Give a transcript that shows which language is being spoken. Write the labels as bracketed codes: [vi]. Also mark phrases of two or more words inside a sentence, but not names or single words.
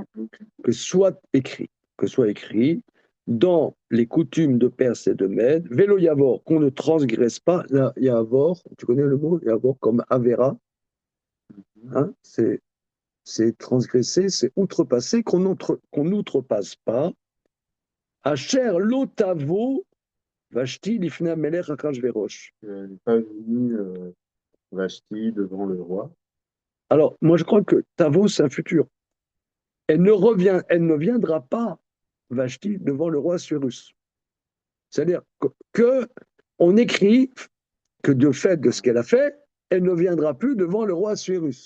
[fr] que soit écrit dans les coutumes de Perse et de Mède, [he] ולא יעבור, [fr] qu'on ne transgresse pas, là, yavor, tu connais le mot, yavor comme avera, hein, c'est transgresser, c'est outrepasser, qu'on n'outrepasse pas. [he] אשר לא תבוא ושתי לפני המלך אחשורוש. [fr] elle n'est pas venue Vashti devant le roi. Alors, moi, je crois que Tavo, c'est un futur. Elle ne viendra pas, Vashti, devant le roi Cyrus. C'est-à-dire que on écrit que de fait de ce qu'elle a fait, elle ne viendra plus devant le roi Cyrus.